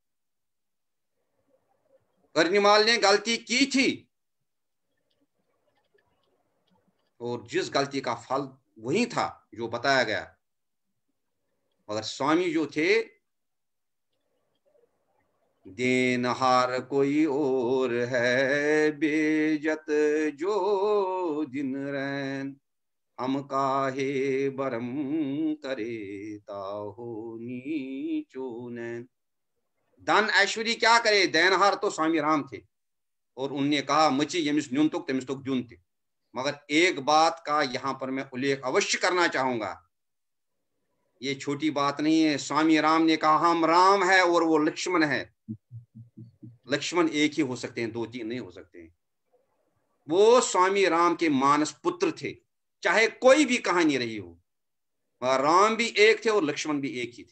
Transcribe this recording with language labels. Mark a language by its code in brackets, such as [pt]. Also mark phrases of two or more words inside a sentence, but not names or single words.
[hi] अर्निमाल ने गलती की थी और जिस गलती का फल वही था जो बताया गया, मगर स्वामी जो थे, देनहार कोई और है बेजत जो दिन रैन, हम काहे बरम करे ताहो नीचो नैन। धन ऐश्वर्य क्या करे, देनहार तो स्वामी राम थे और उनने कहा [ks] मची यमिस न्यून तुक तमिस तुक जुन [hi] थे। मगर एक बात का यहां पर मैं उल्लेख अवश्य करना चाहूंगा, ये छोटी बात नहीं है। स्वामी राम ने कहा हम राम है और वो लक्ष्मण है। लक्ष्मण एक ही हो सकते हैं, दो तीन नहीं हो सकते हैं। वो स्वामी राम के मानस पुत्र थे, चाहे कोई भी कहानी रही हो, राम भी एक थे और लक्ष्मण भी एक ही थे।